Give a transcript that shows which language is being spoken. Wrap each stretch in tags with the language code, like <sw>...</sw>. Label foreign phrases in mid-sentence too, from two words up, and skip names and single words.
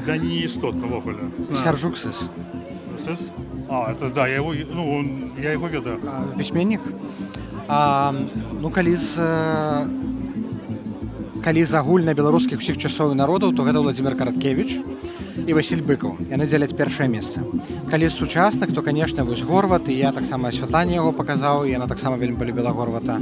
<be>Да не істотна вогуле. Сяржук Сыс. Сыс? А,</be> <ru>это да, я его ведаю.</ru> <be>Пісьменнік? Калі з агульнабеларускіх усіх часоў і народаў, то гэта Владзімір Караткевіч і Васіль Быкаў. Яны дзеляць першае месца. Калі з сучасных, то, канешне, вось Горват, і я таксама асвятленне яго паказаў, і яна таксама вельмі полюбіла Горвата.</be>